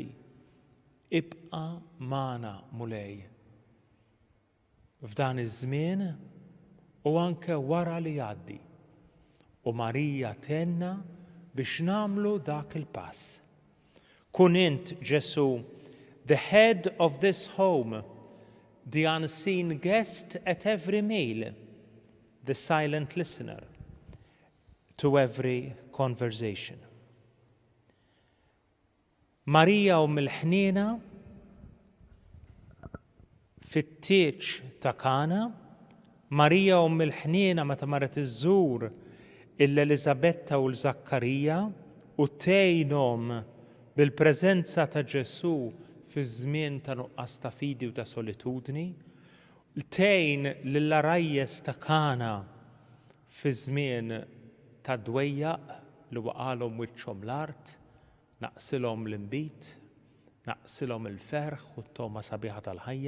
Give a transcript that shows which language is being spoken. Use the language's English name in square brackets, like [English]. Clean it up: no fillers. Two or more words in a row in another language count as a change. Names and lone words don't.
[Maltese] Ibqa' magħna mulej. F'dan iż-żmien u anke wara li jgħaddi. U Marija tenna biex nagħmlu dak il-pass. Kun int Ġesu, [English] the head of this home, the unseen guest at every meal, the silent listener to every conversation. [Maltese] Marija mill-ħniena fit-tieċ ta' Kana, Marija mill-ħniena meta marret iżżur l-Elisabetta u l-Zakkarija u tgħinhom bil-preżenza ta' Ġesu fi żmien ta' nuqqas ta' fidi u ta' solitudni, tgħin lill-arajjes ta' Kana fi żmien ta' dwejjaq li waqalhom wiċċhom l-art, naqsilhom l-inbit, naqsilhom il-ferħ u t-toma sabiħa tal-ħajja.